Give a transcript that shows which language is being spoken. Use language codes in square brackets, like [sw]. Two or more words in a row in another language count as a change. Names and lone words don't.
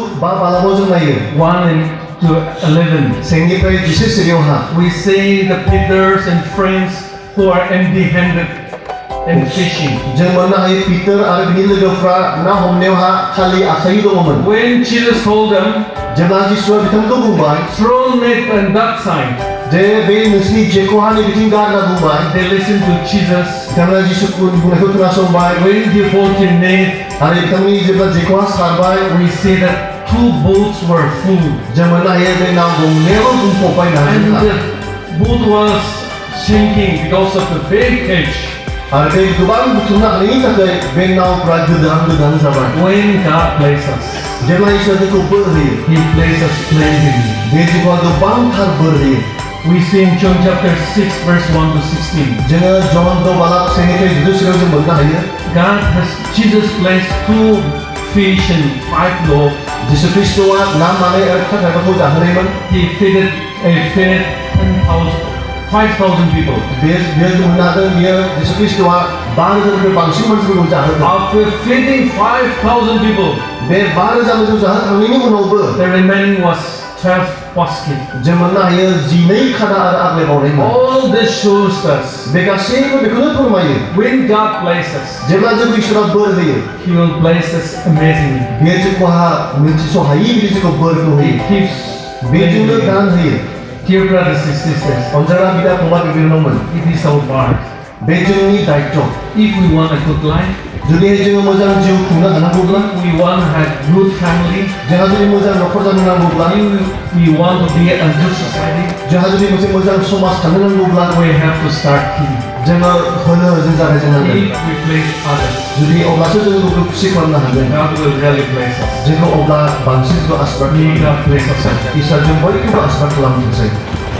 [brx] बालामाव जों नायो [en] 1 to 11. [brx] 10निफ्राय 11 सिरियावहा [en] We see the Peters and friends who are empty-handed and fishing. [brx] जों मोननो हायो पिटार आरो बिनि लोगोफ्रा ना हमनायावहा खालि आखाइ दङमोन [en] When Jesus told them, [brx] जेब्ला जिसुआ बिथांखौ बुंबाय [en] throw net on that side, [brx] जे बे नोंसिनि जेखौहा नैबिथिं गारना बुंबाय [en] they listened to Jesus. [brx] बिथांमोना जिसुखौ बुंनायखौ खोनासंबाय [en] When they brought in net, [brx] आरो बिथांमोननि जेब्ला जेखौहा सारबाय [en] we see that 2 boats were full. [brx] जों मोननो हायो बे नाव गंनैयाबो बुंफबबाय [en] And [brx] नाजोंहा [en] the boat was sinking because of the big catch. [brx] आरो बे गोबां बुथुमनो हानायनि थाखाय बे नावफ्रा गोदान जाबाय [en] When God blesses us, [brx] जेब्ला इसोरा जोंखौ बोर होयो [en] He blesses us plentifully. [brx] बे जिउआ गोबांथार बोर होयो [en] We see in John chapter 6 verse 1 to 16. [brx] जोङो जन 6 बालाब 6निफ्राय 11 सिरियाव जों मोननो हायो [en] Jesus blessed 2 fish and 5 loaves. [brx] जिसु ख्रीष्टआ ना मानै आरो फिथा थाइबाखौ जाहोनायमोन [en] He fed 5,000 people. [brx] बेयो जों मोननो हादों बियो जिसु ख्रीष्टआ 5,000निफ्राय बांसिन मानसिफोरखौ जाहोदों [en] After feeding 5,000 people, [brx] बे 5,000 मानसिखौ जाहोखांनायनि उनावबो [en] the remaining was 12 baskets. [brx] जों मोननो हायो 12 खादा आरो आग्लायबावनायमोन [en] All this shows us [brx] बे गासैबो बेखौनो फोरमायो [en] when God blesses us, [brx] जेब्ला जोंखौ इसोरा बोर होयो [en] He will bless us amazingly. [brx] बे जोंखौहा मिथिस'हायि बिदि जोंखौ बोरखौ [en] He [brx] होयो [en] keeps [brx] बेजोंनो दान होयो [en] Dear brothers and sisters, [brx] अनजारा बिदा फंबाय बिनानावमोन [en] it is our part. [brx] बे जोंनि दायित्व [en] If we want a good life, [brx] जुदि जोङो मोजां जिउ खुंनो हानांगौब्ला [en] if we want to have good family, [brx] जोंहा जुदि मोजां न'खर जानो नांगौब्ला [en] if we want to be a good society, [brx] जोंहा जुदि मोनसे मोजां समाज थानो नांगौब्ला [en] we have to start giving. [brx] जोङो होनो जों जागायजेननांगोन [en] If we bless others, [brx] जुदि अब्लासो जोङो गुबुनखौ खुसि खालामनो हागोन [en] God will really bless us. [brx] जोंखौ अब्ला बांसिन जोंखौ आशीर्बाद [en] May God bless us. [brx] इसोर जों बयखौबो आशीर्बाद खालामथोंसै